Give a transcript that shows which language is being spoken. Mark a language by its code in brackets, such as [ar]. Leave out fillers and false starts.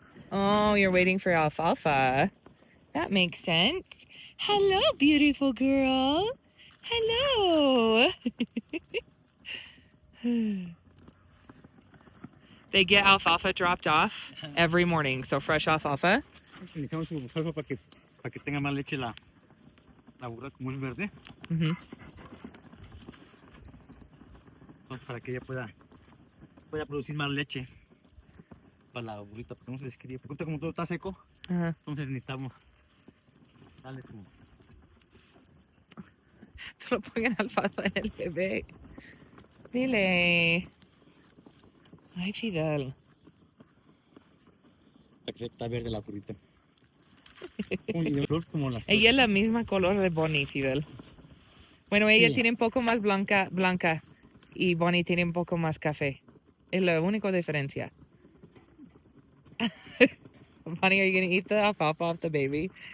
[en] Oh, you're waiting for alfalfa. That makes sense. Hello, beautiful girl. Hello. They get alfalfa dropped off every morning, so fresh alfalfa. [es] Necesitamos alfalfa para que tenga más leche la burra como es verde. Entonces, para que ella pueda producir más leche para la burrita, porque no se les quería. Porque como todo está seco, entonces necesitamos darle su... Solo pongan alfalfa en el bebé. Dile. Ay, Fidel. Está verde la burrita. Ella es la misma color de Bonnie, Fidel. Bueno, ella sí. Tiene un poco más blanca y Bonnie tiene un poco más café. Es la única diferencia. [en] Bonnie, are you going to eat the alfalfa off the baby?